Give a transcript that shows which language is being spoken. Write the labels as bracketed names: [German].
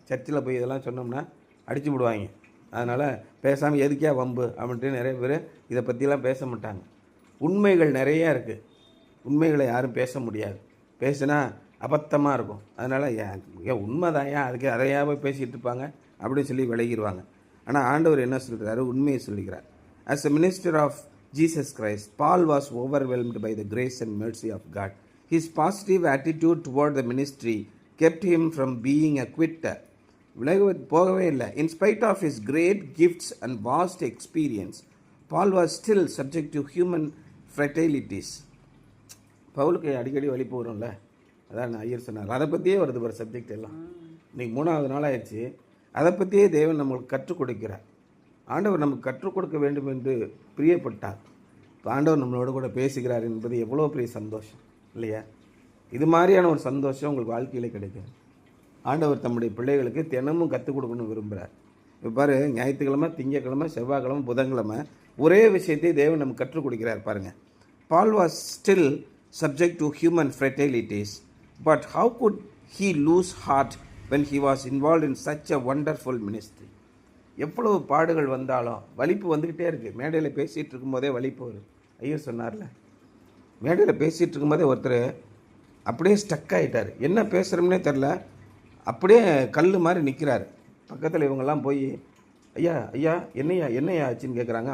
[Tamil] சர்ச்சில் போய் இதெல்லாம் சொன்னோம்னா அடிச்சு விடுவாங்க. அதனால் பேசாமல் எதுக்கே வம்பு அப்படின்ட்டு நிறைய பேர் இதை பற்றிலாம் பேச மாட்டாங்க. உண்மைகள் நிறையா இருக்குது, உண்மைகளை யாரும் பேச முடியாது, பேசுனா அபத்தமாக இருக்கும். அதனால் ஏன் உண்மைதான், ஏன் அதுக்கு அதையாக போய் பேசிகிட்டு இருப்பாங்க அப்படின்னு சொல்லி விலகிடுவாங்க. ஆனால் ஆண்டவர் என்ன சொல்கிறாரு, உண்மையை சொல்லுகிறார். [English] As a minister of Jesus Christ, Paul was overwhelmed by the grace and mercy of God. His positive attitude toward the ministry kept him from being a quitter. [Tamil] போகவே இல்லை. [English] In spite of his great gifts and vast experience, Paul was still subject to human frailties. [Tamil] பவுலுக்கு அடிக்கடி வலிப்பு வரும்ல, அதான் ஐயர் சொன்னார். அதை பற்றியே வருது ஒரு சப்ஜெக்ட் எல்லாம். இன்றைக்கி 3வது நாள் ஆயிடுச்சு. அதை பற்றியே தேவன் நம்மளுக்கு கற்றுக் கொடுக்கிறார். ஆண்டவர் நமக்கு கற்றுக் கொடுக்க வேண்டும் என்று பிரியப்பட்டார். ஆண்டவர் நம்மளோட கூட பேசுகிறார் என்பது எவ்வளோ பெரிய சந்தோஷம் இல்லையா. இது மாதிரியான ஒரு சந்தோஷம் உங்களுக்கு வாழ்க்கையில் கிடைக்கும். ஆண்டவர் தம்முடைய பிள்ளைகளுக்கு தினமும் கற்றுக் கொடுக்கணும்னு விரும்புகிறார். இப்போ பாரு, ஞாயிற்றுக்கிழமை, திங்கக்கிழமை, செவ்வாய்க்கிழமை, புதன்கிழமை ஒரே விஷயத்தை தேவன் நமக்கு கற்றுக் கொடுக்கிறார் பாருங்கள். [English] Paul was still subject to human frailties, but how could he lose heart when he was involved in such a wonderful ministry? [Tamil] எவ்வளவு பாடுகள் வந்தாலும் வலிப்பு வந்துக்கிட்டே இருக்குது. மேடையில் பேசிகிட்டு இருக்கும்போதே வலிப்பு வரும். ஐயர் சொன்னார்ல, மேடையில் பேசிகிட்டு இருக்கும்போதே ஒருத்தர் அப்படியே ஸ்டக் ஆகிட்டார். என்ன பேசுகிறோம்னே தெரில, அப்படியே கல் மாதிரி நிற்கிறார். பக்கத்தில் இவங்கெல்லாம் போய் ஐயா ஐயா என்னையா ஆச்சுன்னு கேட்குறாங்க.